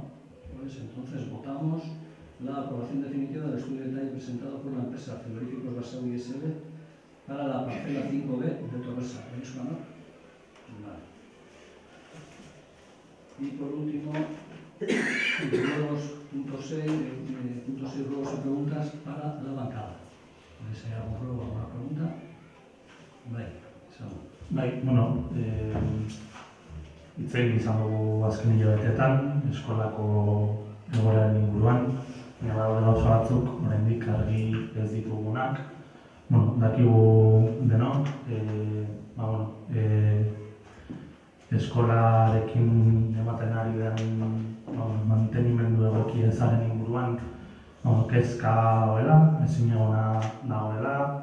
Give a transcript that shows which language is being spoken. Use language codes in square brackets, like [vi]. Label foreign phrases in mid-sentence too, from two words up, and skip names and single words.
[es] Pues entonces votamos la aprobación definitiva del estudio de detalle presentado por la empresa Frigoríficos Basauri SL para la parcela 5B de Torresa. ¿Veis, Juan? Vale. Y por último, punto 6, ruegos y preguntas para la bancada. ¿Veis hay algún ruego, alguna pregunta? [eu] Bai, bueno, hitzein izan dugu azken hilabeteetan, eskolako egoeraren inguruan, badaude gauza batzuk, oraindik argi ez ditugunak. Bueno, dakigu denok, eskolarekin ematen ari den mantenimendu egoki ezaren inguruan kezka dagoela, ezinegona dagoela.